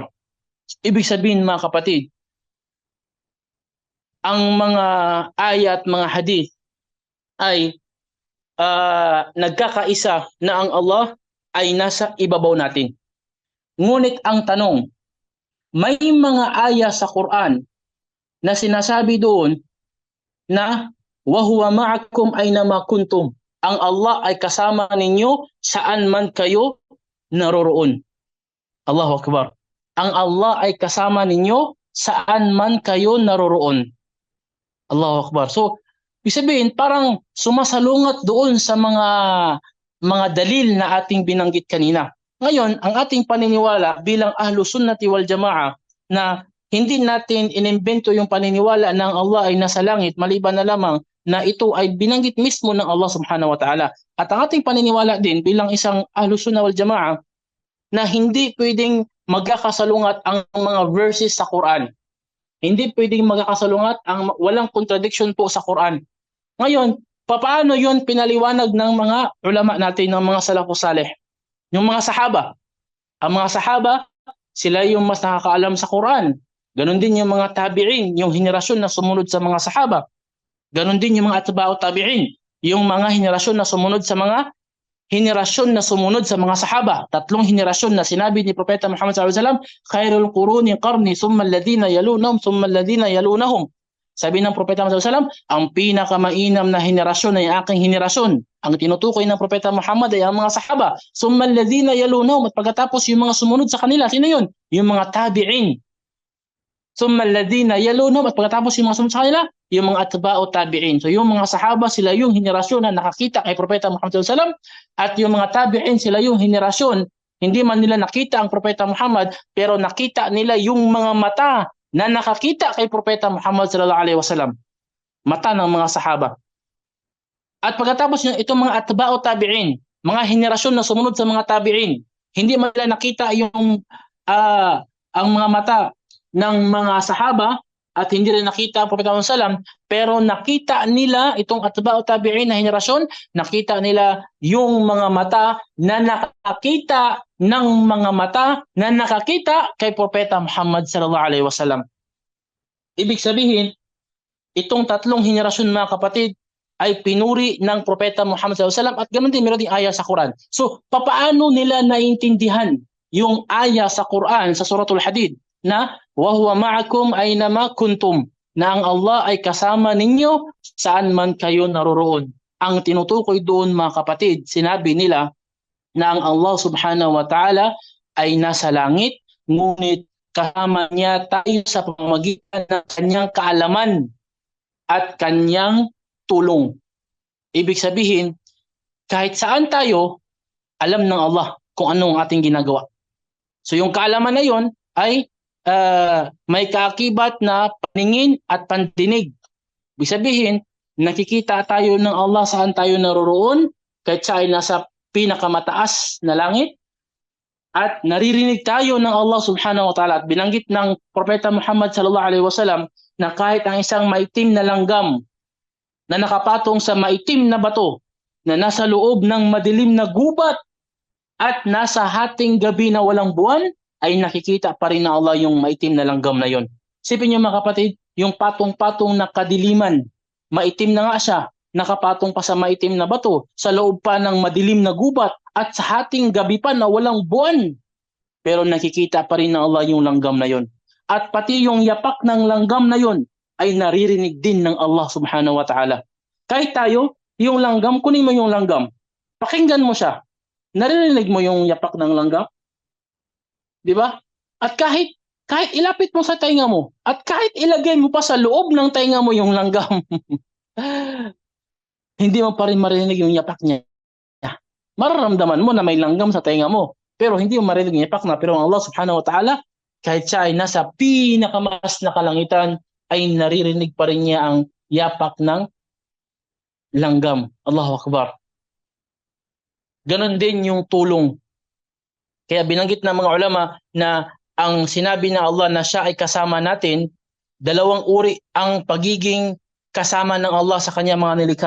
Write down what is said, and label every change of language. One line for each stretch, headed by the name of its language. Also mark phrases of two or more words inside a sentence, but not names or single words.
Filipino: Ibig sabihin mga kapatid, ang mga ayat, mga hadith ay nagkakaisa na ang Allah ay nasa ibabaw natin. Ngunit ang tanong, may mga aya sa Quran na sinasabi doon na
Arabic: وهو معكم أينما كنتم.
Filipino: Ang Allah ay kasama ninyo saan man kayo naroroon.
Arabic: الله أكبر.
Filipino: Ang Allah ay kasama ninyo saan man kayo naroroon.
Arabic: الله أكبر.
Filipino: So, ibig sabihin, parang sumasalungat doon sa mga dalil na ating binanggit kanina. Ngayon, ang ating paniniwala bilang
Arabic: أهل السنة والجماعة
Filipino: na hindi natin inimbento yung paniniwala ng Allah ay nasa langit, maliban na lamang na ito ay binanggit mismo ng Allah
Arabic: سبحانه وتعالى.
Filipino: At ang ating paniniwala din bilang isang
Arabic: أهل السنة والجماعة
Filipino: na hindi pwedeng magkakasalungat ang mga verses sa Quran. Hindi pwedeng magkakasalungat, walang contradiction po sa Quran. Ngayon, paano yun pinaliwanag ng mga ulama natin, ng mga
Arabic: السلف الصالح?
Filipino: Yung mga sahaba. Ang mga sahaba, sila yung mas nakakaalam sa Quran. Ganon din yung mga tabi'in, yung henerasyon na sumunod sa mga sahaba. Ganon din yung mga
Arabic: أتباع التابعين,
Filipino: yung mga henerasyon na sumunod sa mga sahaba. 3 henerasyon na sinabi ni Propeta Muhammad
Arabic: صلى الله عليه وسلم, "خير القرون قرني ثم الذين يلونهم ثم الذين يلونهم."
Filipino: Sabi ng Propeta Muhammad
Arabic: صلى الله عليه وسلم,
Filipino: ang pinakamainam na henerasyon ay aking henerasyon. Ang tinutukoy ng Propeta Muhammad ay ang mga sahaba.
Arabic: ثم الذين يلونهم,
Filipino: at pagkatapos yung mga sumunod sa kanila, sino yun? Yung mga tabi'in.
Arabic: ثم الذين يلونهم,
Filipino: at pagkatapos yung mga sumunod sa kanila, yung mga
Arabic: أتباع التابعين.
Filipino: So yung mga sahaba, sila yung henerasyon na nakakita kay Propeta Muhammad
Arabic: صلى الله عليه وسلم,
Filipino: at yung mga tabi'in, sila yung henerasyon hindi man nila nakita ang Propeta Muhammad, pero nakita nila yung mga mata na nakakita kay Propeta Muhammad
Arabic: صلى الله عليه وسلم.
Filipino: Mata ng mga sahaba. At pagkatapos itong mga
Arabic: أتباع التابعين,
Filipino: mga henerasyon na sumunod sa mga tabi'in, hindi man nila nakita yung ang mga mata ng mga sahaba, at hindi rin nakita ang Propeta Muhammad
Arabic: صلى الله عليه وسلم,
Filipino: pero nakita nila itong
Arabic: أتباع التابعين
Filipino: na henerasyon, nakita nila yung mga mata na nakakita ng mga mata na nakakita kay Propeta Muhammad
Arabic: صلى الله عليه وسلم.
Filipino: Ibig sabihin, itong 3 henerasyon mga kapatid ay pinuri ng Propeta Muhammad
Arabic: صلى الله عليه وسلم,
Filipino: at ganoon din meron ding aya sa Quran. So, paano nila naintindihan yung aya sa Quran sa Suratul Hadid na
Arabic: وهو معكم أينما كنتم,
Filipino: na ang Allah ay kasama ninyo saan man kayo naroroon? Ang tinutukoy doon mga kapatid, sinabi nila na ang Allah
Arabic: سبحانه وتعالى
Filipino: ay nasa langit, ngunit kasama niya tayo sa pamamagitan ng kanyang kaalaman at kanyang tulong. Ibig sabihin, kahit saan tayo, alam ng Allah kung ano ang ating ginagawa. So yung kaalaman na yon ay may kaakibat na paningin at pandinig. Ibig sabihin, nakikita tayo ng Allah saan tayo naroroon, kahit siya ay nasa pinakamataas na langit, at naririnig tayo ng Allah
Arabic: سبحانه وتعالى.
Filipino: At binanggit ng Propeta Muhammad
Arabic: صلى الله عليه وسلم
Filipino: na kahit ang isang maitim na langgam na nakapatong sa maitim na bato na nasa loob ng madilim na gubat at nasa hating gabi na walang buwan, ay nakikita pa rin ng Allah yung maitim na langgam na yon. Sipin niyo mga kapatid, yung patong-patong na kadiliman, maitim na nga siya, nakapatong pa sa maitim na bato, sa loob pa ng madilim na gubat, at sa hating gabi pa na walang buwan. Pero nakikita pa rin ng Allah yung langgam na yon. At pati yung yapak ng langgam na yon ay naririnig din ng Allah
Arabic: سبحانه وتعالى.
Filipino: Kahit tayo, yung langgam, kunin mo yung langgam, pakinggan mo siya, naririnig mo yung yapak ng langgam? Di ba? At kahit ilapit mo sa tainga mo, at kahit ilagay mo pa sa loob ng tainga mo yung langgam, hindi mo pa rin marinig yung yapak niya. Mararamdaman mo na may langgam sa tainga mo, pero hindi mo marinig yung yapak na. Pero ang Allah
Arabic: سبحانه وتعالى,
Filipino: kahit siya ay nasa pinakamaas na kalangitan, ay naririnig pa rin niya ang yapak ng langgam.
Arabic: الله أكبر.
Filipino: Ganon din yung tulong. Kaya binanggit ng mga ulama na ang sinabi ng Allah na siya ay kasama natin, dalawang uri ang pagiging kasama ng Allah sa kanya mga nilikha.